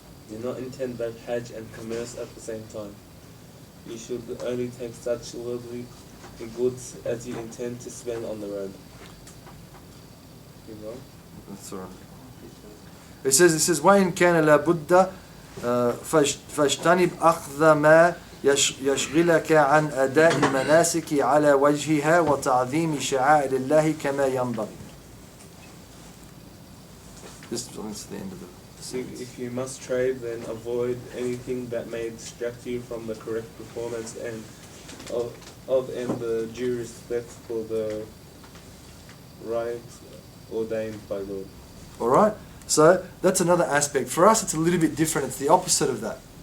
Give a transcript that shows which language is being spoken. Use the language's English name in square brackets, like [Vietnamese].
[English] Do not intend both Hajj and commerce at the same time. You should only take such worldly goods as you intend to spend on the road. Imam? That's all right. It says [Arabic] وإن كان لابد فاجتنب أخذ ما يشغلك عن أداء المناسك على وجهها وتعظيم شعائر الله كما ينبغي. [English] This is the end of the If you must trade, then avoid anything that may distract you from the correct performance and the due respect for the rights ordained by God. Alright, so that's another aspect. For us it's a little bit different, it's the opposite of that.